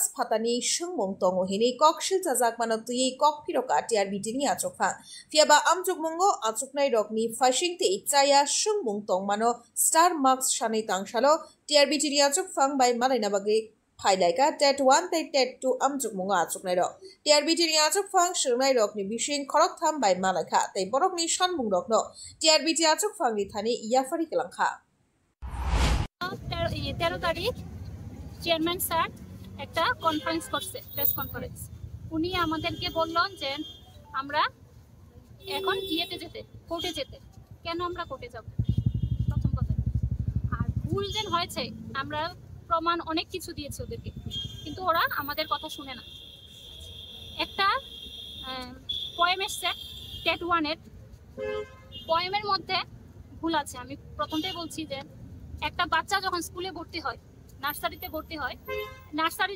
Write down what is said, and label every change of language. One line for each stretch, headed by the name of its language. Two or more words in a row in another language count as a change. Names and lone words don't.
Kok Borok: phatani sungmung tongo hini kokshil chajakmano tui kokpiroka TRBT ni achuk phang fiaba amjuk mungo achuknai rokni phashing tei chaya sungmung tongmano
English: star marks
Kok Borok: shanai tangsalo TRBT ni achuk phang bai malaina bagi phailaiga TET 1 tei TET 2 amjuk mungo achuknai rok TRBT ni achuk phang sungnai rokni bising khorok tham bai malaikha tei borokni sanmung rokno TRBT achuk phang ni thani yafari kelangkha
Bangla: 13 তারিখ
English: chairman sir
Bangla: একটা কনফারেন্স করছে
English: press conference
Bangla: উনি আমাদেরকে বললেন যে আমরা এখন কোর্টে যেতে কেন আমরা কোর্টে যাব প্রথম কথা আর ভুল যেন হয়েছে আমরা প্রমাণ অনেক কিছু দিয়েছি ওদেরকে কিন্তু ওরা আমাদের কথা শুনে না একটা পোয়েম এসছে TET 1 এর পোয়েমের মধ্যে ভুল আছে আমি প্রথমটাই বলছি যে একটা বাচ্চা যখন স্কুলে ভর্তি হয় নার্সারিতে ভর্তি হয় নার্সারি